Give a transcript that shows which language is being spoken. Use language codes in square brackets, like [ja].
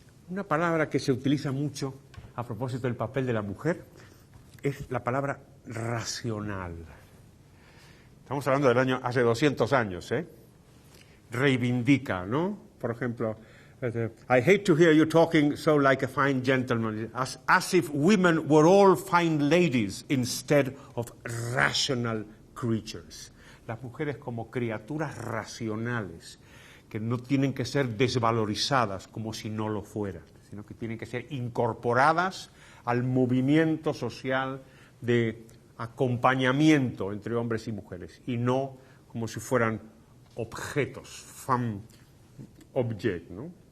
[es] Una palabra que se utiliza mucho a propósito del papel de la mujer es la palabra racional. Estamos hablando del año hace 200 años, ¿eh? Reivindica, ¿no? Por ejemplo, [en] I hate to hear you talking so like a fine gentleman, as if women were all fine ladies instead of rational creatures. [es] Las mujeres como criaturas racionales, que no tienen que ser desvalorizadas como si no lo fueran, sino que tienen que ser incorporadas al movimiento social de acompañamiento entre hombres y mujeres, y no como si fueran objetos, femme object, ¿no?